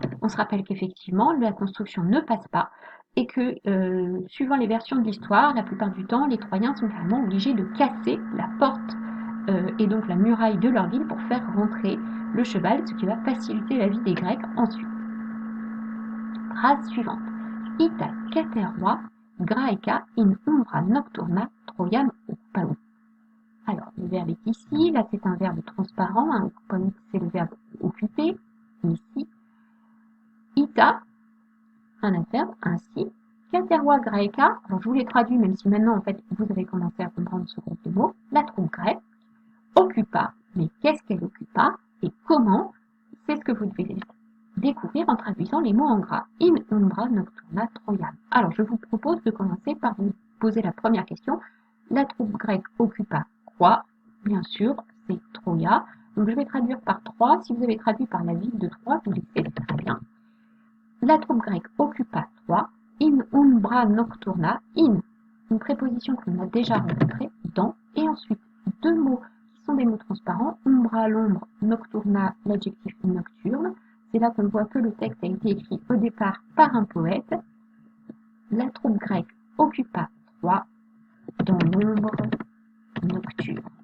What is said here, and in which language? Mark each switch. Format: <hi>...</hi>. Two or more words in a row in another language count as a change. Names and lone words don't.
<fr>On se rappelle qu'effectivement, la construction ne passe pas et que, suivant les versions de l'histoire, la plupart du temps, les Troyens sont carrément obligés de casser la porte et donc la muraille de leur ville pour faire rentrer le cheval, ce qui va faciliter la vie des Grecs ensuite. Phrase suivante.</fr> <la>Ita caterva graeca in umbra nocturna Troiam occupaut.</la> <fr>Alors, le verbe est ici, là c'est un verbe transparent, hein, c'est le verbe occuper, ici. Ita, un adverbe, ainsi. Caterva graeca, alors je vous l'ai traduit, même si maintenant en fait vous avez commencé à comprendre ce groupe de mots, la troupe grecque. Occupa, mais qu'est-ce qu'elle occupa et comment? C'est ce que vous devez découvrir en traduisant les mots en gras.</fr> <la>In umbra nocturna Troiam.</la> <fr>Alors, je vous propose de commencer par vous poser la première question. La troupe grecque occupa quoi? Bien sûr, c'est Troia. Donc, je vais traduire par Troie. Si vous avez traduit par la ville de Troie, vous le faites très bien. La troupe grecque occupa Troie.</fr> <la>In umbra nocturna.</la> <fr>In, une préposition qu'on a déjà rencontrée, dans, et ensuite deux mots sont des mots transparents, umbra l'ombre, nocturna l'adjectif nocturne. C'est là qu'on voit que le texte a été écrit au départ par un poète. La troupe grecque occupa Troie dans l'ombre nocturne.</fr>